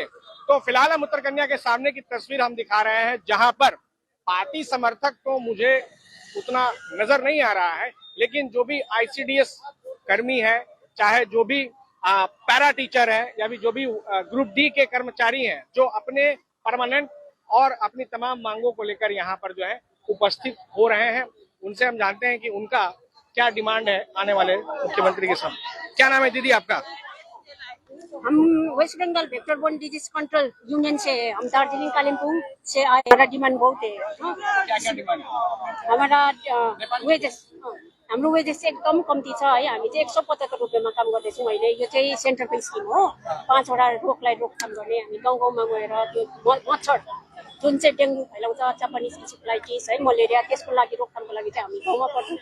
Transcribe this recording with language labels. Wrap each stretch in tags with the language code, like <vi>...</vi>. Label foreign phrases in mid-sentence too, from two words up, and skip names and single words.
<hi>तो फिलहाल हम उत्तर कन्या के सामने की तस्वीर हम दिखा रहे हैं, जहां पर पार्टी समर्थक तो मुझे उतना नजर नहीं आ रहा है, लेकिन जो भी आईसीडीएस कर्मी है, चाहे जो भी</hi> <en>para teacher</en> <hi>है या भी जो भी ग्रुप डी के कर्मचारी हैं, जो अपने परमानेंट और अपनी तमाम मांगों को लेकर यहाँ पर जो है उपस्थित हो रहे हैं, उनसे हम जानते हैं कि उनका क्या डिमांड है आने वाले मुख्यमंत्री के सामने। क्या नाम है दीदी आपका? हम वेस्ट बंगाल वेक्टर बोर्न डिजीज कंट्रोल यूनियन से, हम दार्जिलिंग कालिम्पोंग से आए। हमारा डिमांड बहुत है। क्या डिमांड? हमारा वेजेस,</hi> <ne>हाम्रो वेजेस चाहिँ एकदम कम्ती छ है। हामी चाहिँ 175 रुपियाँमा काम गर्दैछौँ अहिले। यो चाहिँ</ne> <en>central scheme</en> <ne>हो, 5 वटा रोगलाई रोकथाम गर्ने। हामी गाउँ गाउँमा गएर त्यो मच्छर जुन चाहिँ डेङ्गु फैलाउँछ,</ne> <en>Japanese encephalitis</en> <ne>है, मलेरिया, त्यसको लागि रोकथामको लागि चाहिँ हामी गाउँमा पर्छौँ।</ne>